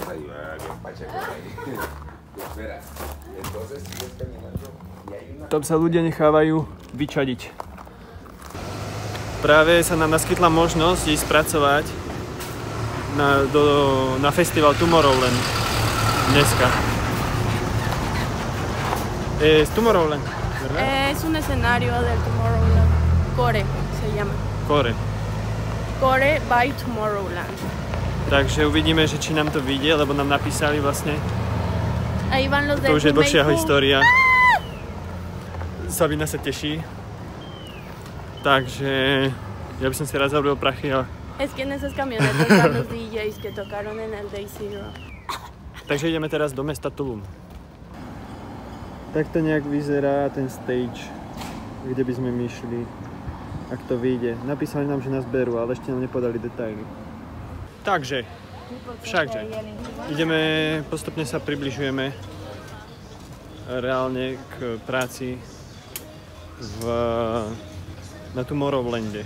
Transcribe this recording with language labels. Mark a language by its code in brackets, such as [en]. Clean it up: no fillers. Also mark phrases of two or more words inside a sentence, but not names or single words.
[sk] Tam sa ľudia nechávajú vyčadiť. Práve sa nám naskytla možnosť ísť pracovať na festival Tomorrowland dneska. [es] Es Tomorrowland, ¿verdad? Es un escenario del Tomorrowland. Core se llama. Core by Tomorrowland. [sk] Takže uvidíme, že či nám to vyjde, lebo nám napísali vlastne. [es] Ahí van los de [sk] To už je dlhšia história. Sabina sa teší. Takže ja by som si raz zarobil prachy a [es] Es que en esas camionetas van los DJs que tocaron en el Day Zero. [sk] Takže ideme teraz do mesta Tulum. Takto nejak vyzerá ten stage, kde by sme my šli, ak to vyjde. Napísali nám, že nás berú, ale ešte nám nepodali detaily. Takže, všakže, postupne sa približujeme reálne k práci na Tomorrowlande.